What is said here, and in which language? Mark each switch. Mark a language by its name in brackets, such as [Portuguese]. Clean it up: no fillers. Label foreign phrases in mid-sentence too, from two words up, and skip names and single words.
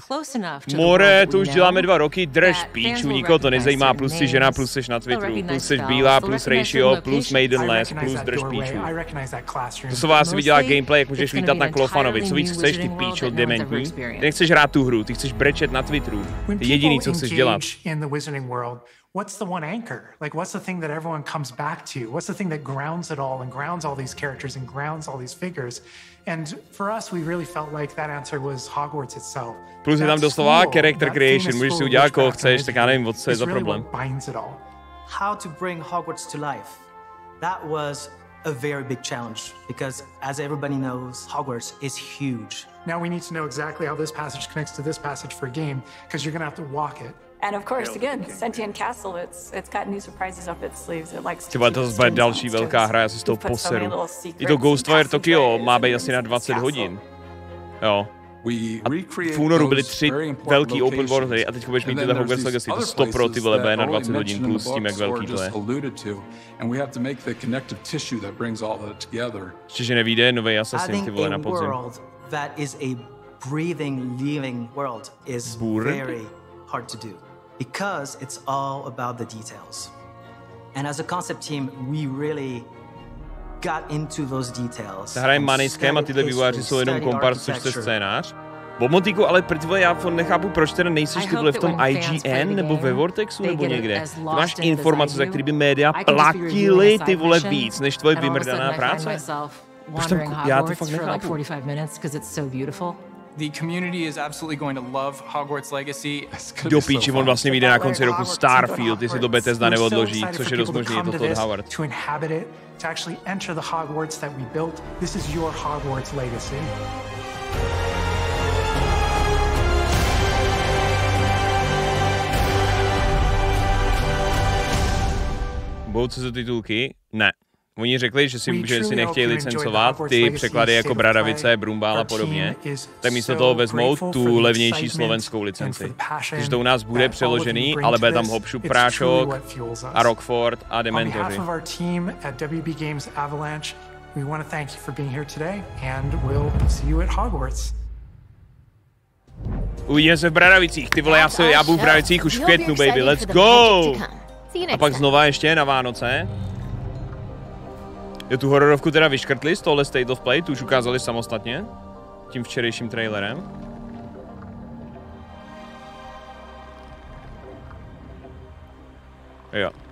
[Czech] More, to už děláme 2 roky, drž píču, nikoho to nezajímá, plus jsi žena, plus jsi na Twitteru, plus jsi bílá, plus ratio, plus maidenless, plus drž píču. To se vás viděla gameplay, jak můžeš lítat na Klofanovi, co víc chceš, ty píčo dementní? Ty nechceš hrát tu hru, ty chceš brečet na Twitteru, ty jediný, co chceš dělat. [English] What's the one anchor? Like, what's the thing that everyone comes back to? What's the thing that grounds it all and grounds all these characters and grounds all these figures? And for us, we really felt like that answer was Hogwarts itself. [Czech] Plus je tam doslova [English] character creation, [Czech] můžeš si udělat koho chceš, tak já nevím, co je za problém. [English] How to bring Hogwarts to life? That was a very big challenge because, as everybody knows, Hogwarts is huge. Now we need to know exactly how this passage connects to this passage for a game because you're going to have to walk it. And of course, again, Sentient Castle, it's got new surprises up its sleeves. It likes to [Czech] Třeba to bude další velká hra, já si z toho poseru. I to Ghostwire Tokyo má být asi na 20 hodin. Jo. A v únoru byly 3 velký [English] open world [Czech] hry a teď budeš mít tyhle Hogwarts Legacy, to 100 pro ty vole na 20 hodin plus s tím, jak velký to je. Ještě, že nevíde nový Assassin, ty vole, na podzim. [English] That is a breathing, living world is very hard to do because it's all about the details. And as a concept team, we really got into those details. [Czech] Ta hra je manickem a tyhle vývojáři jsou jenom kompars, což je scénář. Bomotíku, ale protože já nechápu, proč teda nejsiš ty vole v tom IGN nebo ve Vortexu nebo někde. Ty máš informace, za který by média platili ty vole víc, než tvoje vymrdaná práce. Proč tam, já to fakt nechápu. [English] The community is absolutely going to love Hogwarts Legacy. [Czech] Do píči, on vlastně vyjde na konci roku Starfield, jestli to Bethesda neodloží, což je dost možný, je to Todd Howard. [English] To inhabit it, to actually enter the Hogwarts that we built. This is your Hogwarts Legacy. [Czech] Budou co za titulky? Ne. Oni řekli, že si nechtějí licencovat ty překlady jako Bradavice, Brumbál a podobně, tak místo toho vezmou tu levnější slovenskou licenci. Takže to u nás bude přeložený, ale bude tam Hopšup Prášok a Rockford a Dementoři. Uvidíme se v Bradavicích, ty vole, já budu v Bradavicích už v květnu, [English] baby, let's go! [Czech] A pak znova ještě na Vánoce. Jo, tu hororovku teda vyškrtli z tohle State of Play, tu už ukázali samostatně, tím včerejším trailerem. Jo.